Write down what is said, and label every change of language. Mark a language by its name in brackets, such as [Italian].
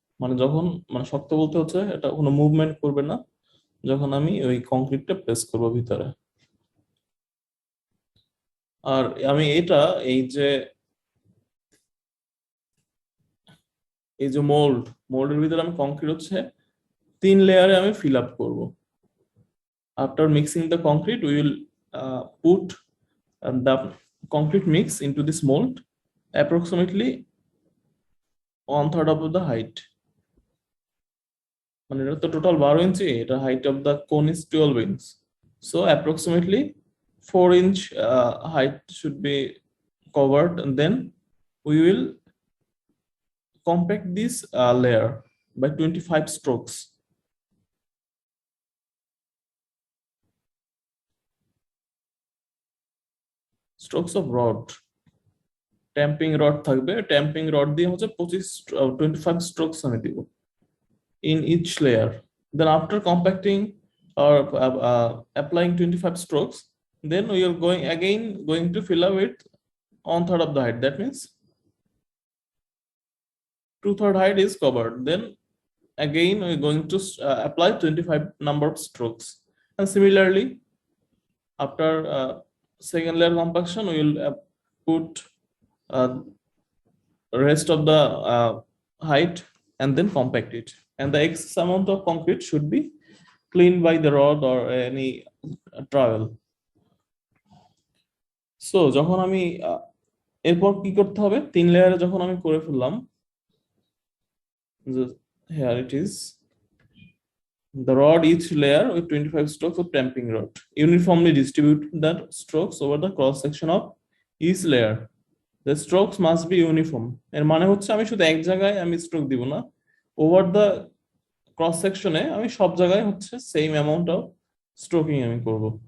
[Bangla] মানে যখন, মানে শক্ত বলতে হচ্ছে এটা কোনো মুভমেন্ট করবে না যখন আমি ওই কংক্রিটটা প্লেস করব ভিতরে। আর আমি এটা এই যে মোল্ডের ভিতরে আমি কংক্রিট হচ্ছে 3 লেয়ারে আমি ফিল আপ করবো। [English] After mixing the concrete, we will put the concrete mix into this mold, approximately 1/3 of the height. [Bangla] মানে এটা তো টোটাল 12 ইঞ্চি, এটা [English] height of the cone is 12 inch. So approximately 4 inch height should be covered, and then we will compact this layer by 25 strokes. Strokes of rod. [Bangla] Tamping rod থাকবে, tamping rod দিয়ে হচ্ছে 25 strokes আমি দিব [English] in each layer. Then after compacting or applying 25 strokes, then we are going to fill up with 1/3 of the height. That means 2/3 height is covered. Then again we're going to apply 25 number of strokes. And similarly, after second layer compaction, we will put rest of the height and then compact it. And the excess amount of concrete should be cleaned by the rod or any trowel. So [Bangla] যখন আমি এরপর কি করতে হবে, 3 লেয়ারে যখন আমি করে ফেললাম, [English] here it is, the rod each layer with 25 strokes of tamping rod, uniformly distribute the strokes over the cross section of each layer. The strokes must be uniform. [Bangla] এর মানে হচ্ছে আমি শুধু এক জায়গায় আমি স্ট্রোক দিব না, [English] over the cross সেকশনে [Bangla] আমি সব জায়গায় হচ্ছে [English] same amount of stroking [Bangla] আমি করব।